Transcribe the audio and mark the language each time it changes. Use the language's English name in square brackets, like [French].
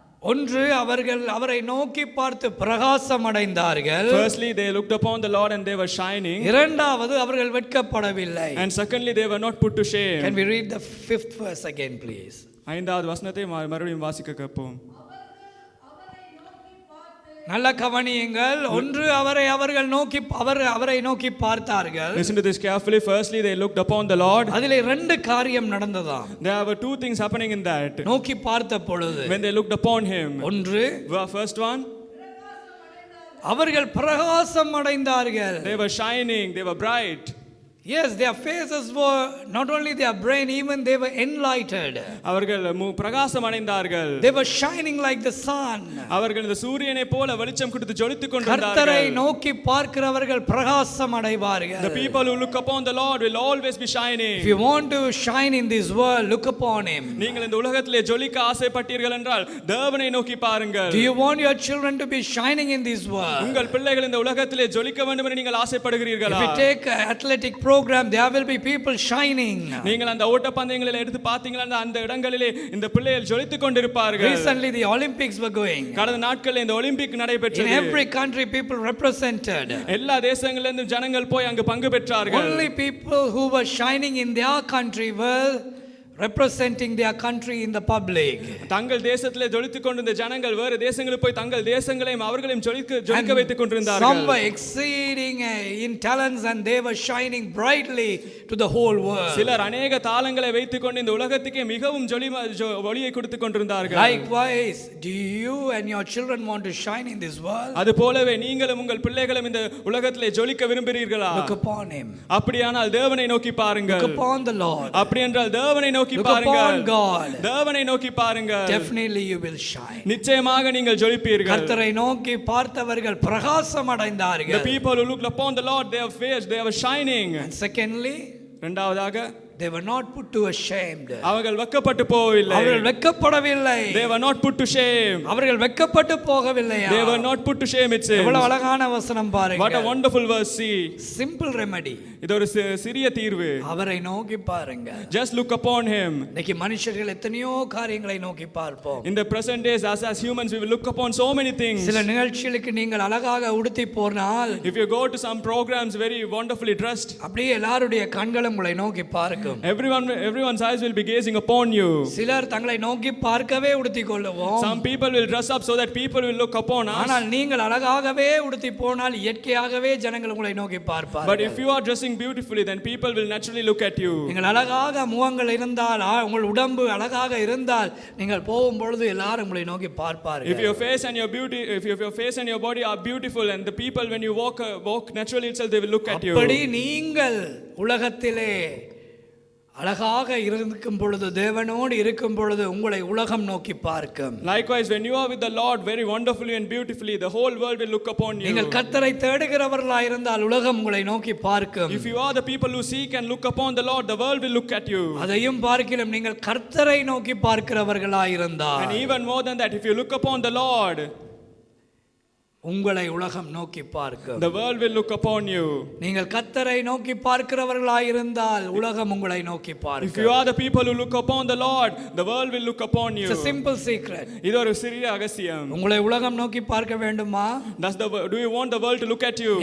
[Tamil] ஒன்று, அவர்கள் அவரை நோக்கி பார்த்து பிரகாசம் அடைந்தார்கள். [English] Firstly, they looked upon the Lord and they were shining. [Tamil] இரண்டாவது, அவர்கள் வெட்கப்படவில்லை. [English] And secondly, they were not put to shame. Can we read the 5th verse again, please? [Tamil] ஐந்தாவது வசனத்தை மறுபடியும் வாசிக்க கேட்போம். நல்ல கவனியுங்கள். ஒன்று, அவர்கள் நோக்கி பார்த்தார்கள். [English] Listen to this carefully. Firstly, they looked upon the Lord. [Tamil] அதிலே ரெண்டு காரியம் நடந்ததாம். [English] There were two things happening in that. [Tamil] நோக்கி பார்த்த பொழுது, [English] When they looked upon him. [Tamil] ஒன்று, [English] First one, [Tamil] அவர்கள் பிரகாசம் அடைந்தார்கள். [English] they were shining, they were bright. Yes, their faces were not only their brain, even they were enlightened. [Tamil] அவர்கள் பிரகாசம் அடைந்தார்கள். [English] They were shining like the sun. [Tamil] அவர்கள் இந்த சூரியனை போல வெளிச்சம் கொடுத்து ஜொலித்துக் கர்த்தரை கொண்டிருந்தார்கள். நோக்கி பார்க்கிறவர்கள் பிரகாசம் அடைவார்கள். [English] The people who look upon the Lord will always be shining. If you want to shine in this world, look upon him. [Tamil] நீங்கள் இந்த உலகத்திலே ஜொலிக்க ஆசைப்பட்டீர்கள் என்றால் தேவனை நோக்கி பாருங்கள். [English] Do you want your children to be shining in this world? [Tamil] உங்கள் பிள்ளைகள் இந்த உலகத்திலே ஜொலிக்க வேண்டும் என்று நீங்கள் ஆசைப்படுகிறீர்களா? [English] If you take athletic program, there will be people shining. [Tamil] நீங்கள் அந்த ஓட்ட பந்தயங்களை எடுத்து பார்த்தீங்களா அந்த இடங்களிலே இந்த பிள்ளைகள் ஜொலித்துக் கொண்டிருப்பார்கள். [English] Recently the Olympics were going. [Tamil] கடந்த நாட்களில் இந்த ஒலிம்பிக் நடைபெற்றது. [English] In every country people represented. [Tamil] எல்லா தேசங்களிலிருந்தும் ஜனங்கள் போய் அங்கு பங்கு பெற்றார்கள். [English] Only people who were shining in their country were representing their country in the public. [Tamil] தங்கள் தேசத்திலே ஜொலித்துக் கொண்டிருந்த ஜனங்கள் வேறு தேசங்களுக்கு போய் தங்கள் தேசங்களையும் அவர்களையும் ஜொலிக்க வைத்துக் கொண்டிருந்தார்கள். [English] Some were exceeding in talents and they were shining brightly to the whole world. [Tamil] சிலர் अनेक தாளங்களை வைத்துக் கொண்டு இந்த உலகத்துக்கே மிகவும் ஒளியை கொடுத்துக் கொண்டிருந்தார்கள். [English] Likewise, do you and your children want to shine in this world? [Tamil] அது போலவே நீங்களும் உங்கள் பிள்ளைகளும் இந்த உலகத்திலே ஜொலிக்க விரும்புகிறீர்களா? [English] Look upon him. [Tamil] அப்படியானால் தேவனை நோக்கி பாருங்கள். [English] Look upon the Lord. [Tamil] அப்படி என்றால் தேவனை நோக்கி [English] Look [Tamil] பாருங்கள். [English] upon God. [Tamil] தேவனை நோக்கி பாருங்கள். [English] Definitely you will shine. [Tamil] நிச்சயமாக நீங்கள் ஜொலிப்பீர்கள். கர்த்தரை நோக்கி பார்த்தவர்கள் பிரகாசம் அடைந்தார்கள். [English] The people who looked upon the Lord, their face, they were shining. And secondly, [Tamil] இரண்டாவதாக, [English] they were not put to ashamed. [Tamil] அவர்கள் வெட்கப்பட்டு போகவில்லை. அவர்கள் வெட்கப்படவில்லை. [English] They were not put to shame. [Tamil] அவர்கள் வெட்கப்பட்டு போகவில்லையா? [English] They were not put to shame, it says. [Tamil] எவ்வளவு அழகான வசனம் பாருங்க. [English] What a wonderful verse. See, simple remedy. [Tamil] இது ஒரு சிறிய தீர்வு. அவரை நோக்கி பாருங்க. [English] Just look upon him. [Tamil] இன்னைக்கு மனுஷர்கள் எத்தனையோ காரியங்களை நோக்கி பார்ப்போம். [English] In the present days, as humans, we will look upon so many things. [Tamil] சில நிகழ்ச்சிகளுக்கு நீங்கள் அழகாக உடுத்தி போனால், [English] if you go to some programs very wonderfully dressed, [Tamil] அப்படியே எல்லாருடைய கண்களும் உங்களை நோக்கி பார்க்கும். இருக்கும். [English] Everyone's eyes will be gazing upon you. [Tamil] சிலர் தங்களை நோக்கி பார்க்கவே உடுத்திக் கொள்ளுவோம். [English] Some people will dress up so that people will look upon us. [Tamil] ஆனால் நீங்கள் அழகாகவே உடுத்தி போனால் இயற்கையாகவே ஜனங்கள் உங்களை நோக்கி பார்ப்பார்கள். [English] But if you are dressing beautifully, then people will naturally look at you. [Tamil] நீங்கள் அழகாக முகங்கள் இருந்தால், உங்கள் உடம்பு அழகாக இருந்தால், நீங்கள் போகும் பொழுது எல்லாரும் உங்களை நோக்கி பார்ப்பார்கள். [English] If your face and your beauty, if your face and your body are beautiful, and the people when you walk naturally itself, they will look at you. [Tamil] அப்படி நீங்கள் உலகத்திலே அழகாக இருக்கும் பொழுது, தேவனோடு இருக்கும் பொழுது உங்களை உலகம் நோக்கி பார்க்கும். [English] Likewise, when you are with the Lord very wonderfully and beautifully, the whole world will look upon you. [Tamil] நீங்கள் கர்த்தரை தேடுகிறவர்களாய் இருந்தால் உலகம் உங்களை நோக்கி பார்க்கும். [English] If you are the people who seek and look upon the Lord, the world will look at you. [Tamil] அதையும் பார்க்கிலும் நீங்கள் கர்த்தரை நோக்கி பார்க்கிறவர்களாய் இருந்தால், [English] And even more than that, if you look upon the Lord, [Tamil] உங்களை உலகம் நோக்கி பார்க்கும். [English] the world will look upon you. [Tamil] நீங்கள் கர்த்தரை நோக்கி பார்க்கிறவர்களாய் இருந்தால் உலகம் உங்களை நோக்கி பார்க்கும். [English] If you are the people who look upon the Lord, the world will look upon you. It's a simple secret. [Tamil] இது ஒரு சிறிய ரகசியம். உங்களை உலகம் நோக்கி பார்க்க வேண்டுமா? [English] Do you want the world to look at you?